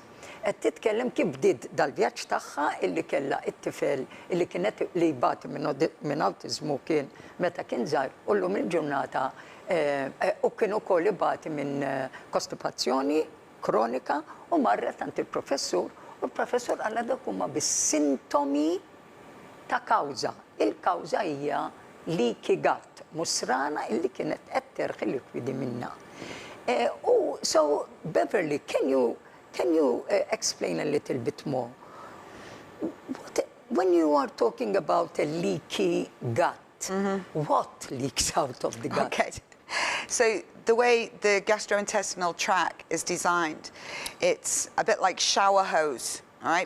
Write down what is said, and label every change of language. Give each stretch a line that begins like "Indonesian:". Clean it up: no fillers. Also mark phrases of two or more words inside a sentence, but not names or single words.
Maltese: Qed titkellem kif bdiet dal-vjaġġ tagħha illi kellha t-tifel illi kienet li jbati minn awtiżmu kien meta kien żgħir u llum il-ġurnata u kien ukoll ibati minn kostipazzjoni kronika u marret għand il-professur u l-professur qal dak huma bis-sintomi ta' kawża. Il-kawża hija
English: leaky gut,
Maltese: musrana illi kienet qed terħi likwidi minnha.
English: So Beverley, can you explain a little bit more? When you are talking about a leaky gut, what leaks out of the gut? Okay. So the way the gastrointestinal tract is designed, it's a bit like shower hose, all right?